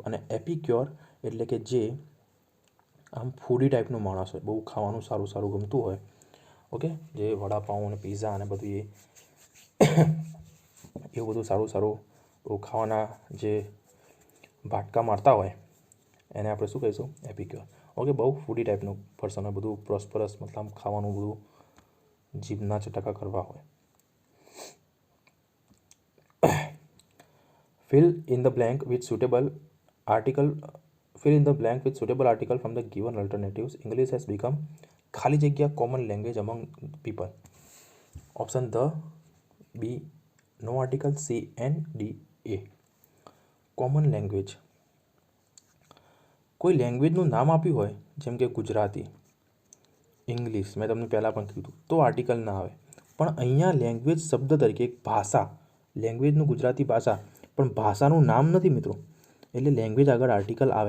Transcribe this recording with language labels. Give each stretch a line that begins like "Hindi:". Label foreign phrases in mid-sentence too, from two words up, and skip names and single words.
Gujarati: અને એપિક્યોર એટલે કે જે આમ ફૂડી ટાઈપનો માણસ હોય, બહુ ખાવાનું સારું સારું ગમતું હોય, ઓકે, જે વડાપાઉં અને પીઝા અને બધું એવું બધું સારું સારું ખાવાના જે ભાટકા મારતા હોય એને આપણે શું કહીશું? એપિક્યોર. ઓકે, બહુ
English: foodie type person
Gujarati: હોય, બધું પ્રોસ્પરસ, મતલબ ખાવાનું બધું જીભના ચટકા કરવા હોય.
English: Fill in the blank with suitable article from the given alternatives. English has become
Gujarati: ખાલી જગ્યા
English: common language among people. Option the B, no article, C and D, A. common language,
Gujarati: કોઈ લેંગ્વેજનું નામ આપ્યું હોય જેમ કે ગુજરાતી, ઇંગ્લિશ, મેં તમને પહેલાં પણ કીધું, તો આર્ટિકલ ના આવે. પણ અહીંયા લેંગ્વેજ શબ્દ તરીકે એક ભાષા, લેંગ્વેજનું ગુજરાતી ભાષા, પણ ભાષાનું નામ નથી મિત્રો, એટલે લેંગ્વેજ આગળ આર્ટિકલ આવે.